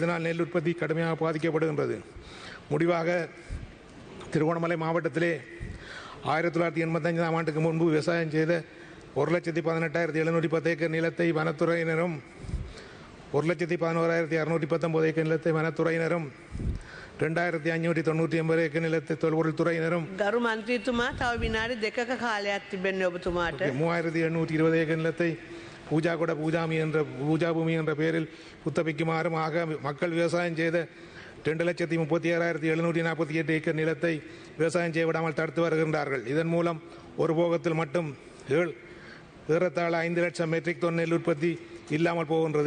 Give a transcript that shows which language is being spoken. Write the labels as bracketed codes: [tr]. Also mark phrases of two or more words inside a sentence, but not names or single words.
[ta] இதனால் நெல் உற்பத்தி கடுமையாக பாதிக்கப்படுகின்றது. முடிவாக திருகோணமலை மாவட்டத்திலே 1985 ஆண்டுக்கு முன்பு விவசாயம் செய்த 1,18,710 ஏக்கர் நிலத்தை வனத்துறையினரும் 1,11,619 ஏக்கர் நிலத்தை வனத்துறையினரும் 2,599 ஏக்கர் நிலத்தை தொல்பொருள் துறையினரும் [si] ගරු මන්ත්‍රීතුමා තව විනාඩි 2ක කාලයක් තිබෙන්නේ ඔබතුමාට. [ta] 3,820 ஏக்கர் நிலத்தை பூஜாகொட பூஜா பூமி என்ற பெயரில் புத்தபிக்குமாறும் ஆக மக்கள் விவசாயம் செய்த 2,36,748 ஏக்கர் நிலத்தை விவசாயம் செய்ய விடாமல் தடுத்து வருகின்றார்கள். இதன் மூலம் ஒரு போகத்தில் மட்டும் ஏறத்தாழ 5 லட்சம் மெட்ரிக் டன் நெல் உற்பத்தி இல்லாமல் போகின்றது.